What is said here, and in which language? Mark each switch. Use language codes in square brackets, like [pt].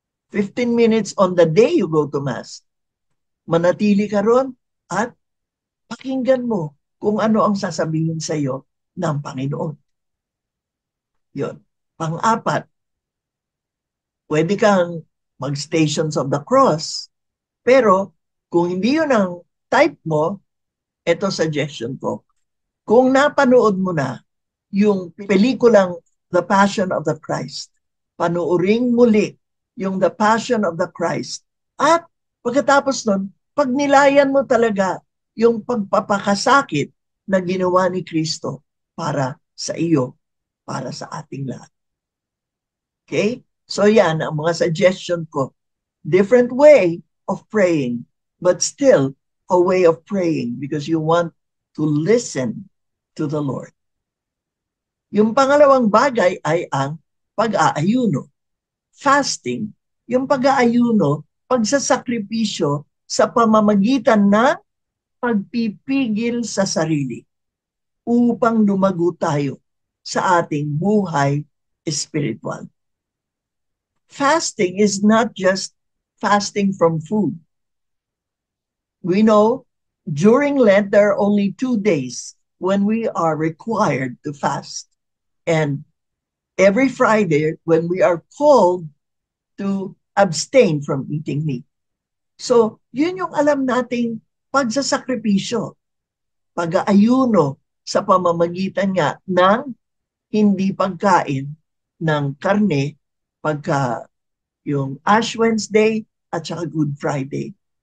[en] 15 minutes on the day you go to Mass. [tl] Manatili ka ron at pakinggan mo kung ano ang sasabihin sa iyo ng Panginoon. Yun. Pang-apat, pwede kang mag-Stations of the Cross. Pero kung hindi yun ang type mo, ito suggestion ko. Kung napanood mo na yung pelikulang The Passion of the Christ, panuoring muli yung The Passion of the Christ. At pagkatapos nun, pagnilayan mo talaga yung pagpapakasakit na ginawa ni Kristo para sa iyo, para sa ating lahat. Okay? So yan ang mga suggestion ko. [en] Different way of praying, but still a way of praying because you want to listen to the Lord. [tl] Yung pangalawang bagay ay ang pag-aayuno. Fasting, yung pag-aayuno, pagsasakripisyo sa pamamagitan ng pagpipigil sa sarili upang lumago tayo sa ating buhay spiritual. [en] Fasting is not just fasting from food. We know during Lent there are only 2 days when we are required to fast. And every Friday when we are called to abstain from eating meat. [tl] So, yun yung alam nating pagsasakripisyo, pag-aayuno sa pamamagitan nga ng hindi pagkain ng karne pagka yung Ash Wednesday at saka Good Friday.